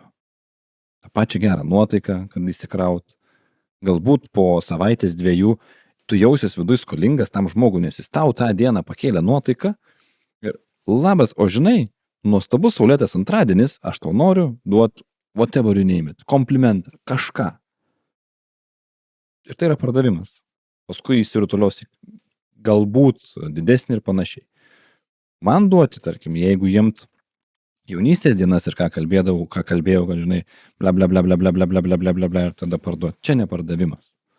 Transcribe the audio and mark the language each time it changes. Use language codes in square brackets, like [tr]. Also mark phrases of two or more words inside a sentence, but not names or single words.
[lt] Ta pačia gerą nuotaiką, kad įsikraut. Galbūt po savaitės dviejų tu jausies viduj skolingas tam žmogui, nes jis tau tą dieną pakėlė nuotaiką ir labas, o žinai, nuostabus saulėtas antradienis, aš tau noriu duoti [en] whatever you name it, [lt] komplimentą, kažką. Ir tai yra pardavimas. Paskui įsirutulios galbūt didesnį ir panašiai. Man duoti, tarkim, jeigu jiems jaunystės dienas ir ką kalbėjau, kad žinai, bla bla bla bla bla bla bla bla bla bla bla ir tada parduoti. Čia ne pardavimas.